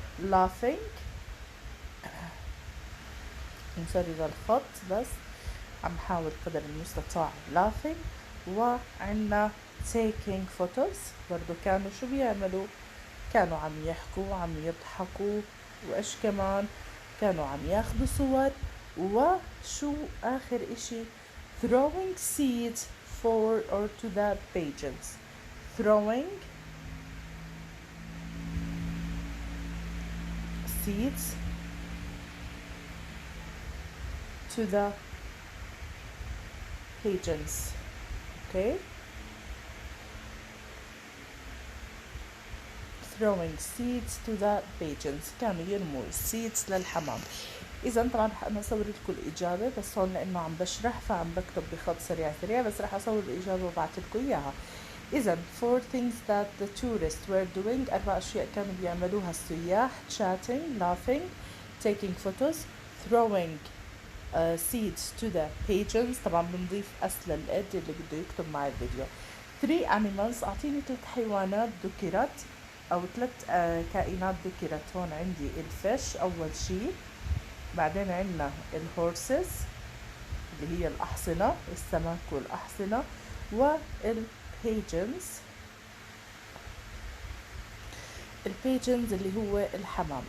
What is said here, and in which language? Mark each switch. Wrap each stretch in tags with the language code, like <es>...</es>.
<ar>laughing، نسرد الخط بس عم حاول قدر المستطاع laughing. وعنا taking photos، برضو كانوا شو بيعملوا؟ كانوا عم يحكوا عم يضحكوا، وإيش كمان كانوا عم ياخذوا صور. وشو آخر إشي؟</ar> <en>throwing seeds for or to the pigeons. throwing seeds to the pigeons. Okay, throwing seeds to the pigeons،</en> <ar>كانوا يرموا seeds للحمام. إذا طبعا أنا أصور لكم الإجابة، بس هون لأنه عم بشرح فعم بكتب بخط سريع، بس رح أصور الإجابة وبعت لكم إياها.</ar> <en>إذا 4 things that the tourists were doing،</en> <ar>4 أشياء كانوا بيعملوها السياح:</ar> <en>chatting, laughing, taking photos, throwing seeds to the pigeons.</en> <ar>طبعا بنضيف أس للإد اللي بده يكتب مع الفيديو. 3 animals، أعطيني 3 حيوانات ذكرت أو 3 كائنات ذكرت. هون عندي الفش أول شي، بعدين عندنا الهورسز اللي هي الأحصنة، السمك والأحصنة، والبيجنز، البيجنز اللي هو الحمام.</ar>